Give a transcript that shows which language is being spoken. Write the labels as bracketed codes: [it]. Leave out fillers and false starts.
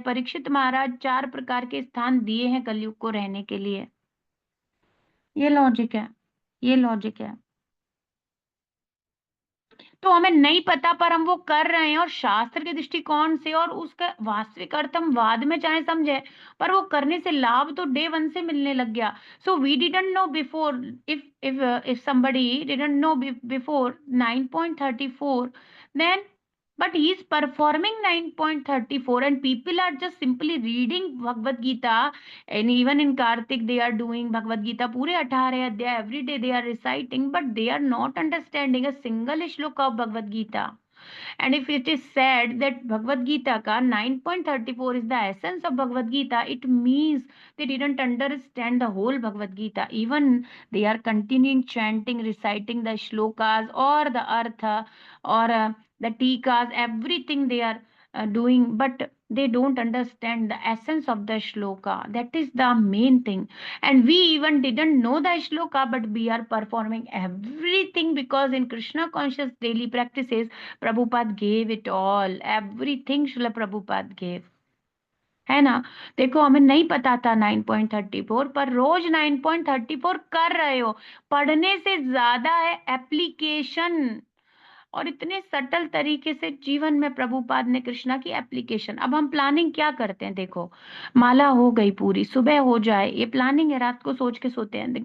[hi] परीक्षित महाराज 4 प्रकार के स्थान दिए हैं कलयुग को रहने के लिए, ये लॉजिक है, ये लॉजिक है। तो हमें नहीं पता पर हम वो कर रहे हैं, और शास्त्र के दृष्टिकोण से और उसका वास्तविक अर्थ हम बाद में चाहे समझे, पर वो करने से लाभ तो डे 1 से मिलने लग गया। [en] so we didn't know before, if somebody didn't know before 9.34, then but he is performing 9.34, and people are just simply reading Bhagavad Gita, and even in Kartik they are doing Bhagavad Gita [hi] पूरे 18 अध्याय [en] every day they are reciting, but they are not understanding a single shloka of Bhagavad Gita। And if it is said that Bhagavad Gita ka 9.34 is the essence of Bhagavad Gita, it means they didn't understand the whole Bhagavad Gita. Even they are continuing chanting, reciting the shlokas or the artha or the tikas, everything they are doing, but they don't understand the essence of the shloka. That is the main thing. And we even didn't know the shloka, but we are performing everything because in Krishna conscious daily practices Prabhupada gave it all, everything Srila Prabhupada gave, [hi] है ना। देखो हमें नहीं पता था 9.34, पर रोज 9.34 कर रहे हो। पढ़ने से ज्यादा है एप्लीकेशन, और इतने सटल तरीके से जीवन में प्रभुपाद ने कृष्णा की एप्लीकेशन। अब हम प्लानिंग क्या करते हैं, देखो माला हो गई पूरी, सुबह हो जाए, ये प्लानिंग है, रात को सोच के सोते हैं।